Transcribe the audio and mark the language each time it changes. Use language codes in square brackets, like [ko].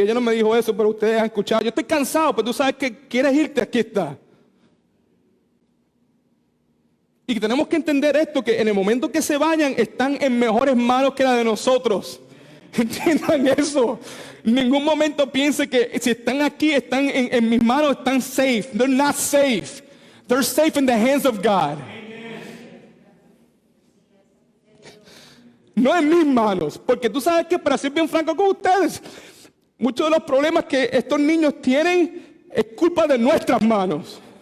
[es] Ella no me dijo eso, pero ustedes han escuchado. Yo estoy cansado, pero tú sabes que quieres irte, aquí está. Y tenemos que entender esto, que en el momento que se vayan, están en mejores manos que la de nosotros. Entiendan eso. En ningún momento piense que si están aquí, están en mis manos, están safe. [en] They're not safe. They're safe in the hands of God. [es] No en mis manos. Porque tú sabes que, para ser bien franco con ustedes, muchos de los problemas que estos niños tienen es culpa de nuestras manos.